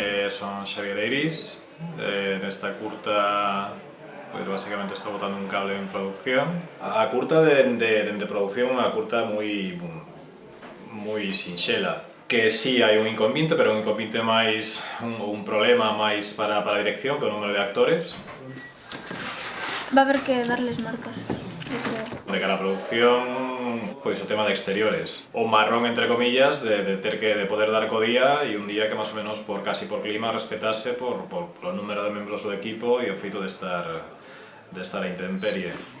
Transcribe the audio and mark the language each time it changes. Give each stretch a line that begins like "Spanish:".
Galician: Son Xavier Eiris, nesta curta pues basicamente estou botando un cable en producción. A curta de producción é unha curta moi sinxela, que sí hai un inconvinte, pero un inconvinte máis, un problema máis para a dirección, que é o número de actores.
Spanish: Va a haber que darles marcas.
Galician: De cara a producción, pois o tema de exteriores. O marrón, entre comillas, de poder dar co día e un día que máis ou menos casi por clima respetase por o número de membros do equipo e o feito de estar a intemperie.